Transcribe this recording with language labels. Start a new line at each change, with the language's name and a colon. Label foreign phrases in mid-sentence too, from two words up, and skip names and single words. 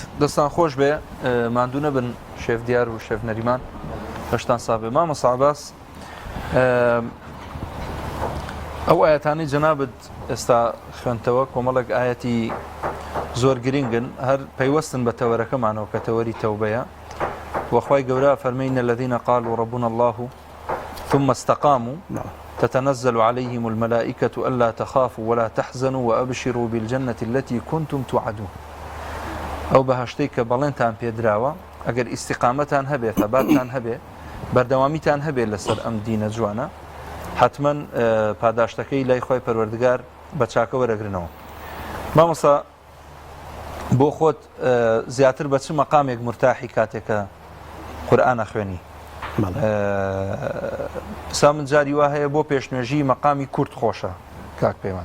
Central Kurdish: دەستان خۆش بێ ماندوو نەبن شێف دیار و شێف نەریمان هەشتان سابێ مامۆستا عەباس ئەو ئاەتانەی جەنابەت ئێستا خوێنتەوە کۆمەڵێک ئاەتی زۆر گرنگن هەر پەیوەستن بە تەوەرەکەمانەوە کە تەوەری تەوبەیە وخوای گەورە فەرمەی
Arabic: إن الذين قالوا ربنا الله ثم استقاموا تتنزل عليهم الملائكة ألا تخافوا ولا تحزنوا وأبشروا بالجنة التي كنتم توعدون
Central Kurdish: أو بهشتي کە بەڵێنتان پێدراوە ئەگەر ئیستیقامەتان هەبێ ثەباتتان هەبێ بەردەوامیتان هەبێ لەسەر ئەم دینە جوانە حتمما پاداشتەکەی لای خۆی پەروەردگار بە چاکە وەرەگرنەوە مامۆستا بۆ خۆت زیاتر بە چ مەقامێک مرتاحی کاتێکە قورئانە خوێنی سا من جاری وا هەیە بۆ پێشنوێژی مەقامی کورد خۆشە کاک پەیمان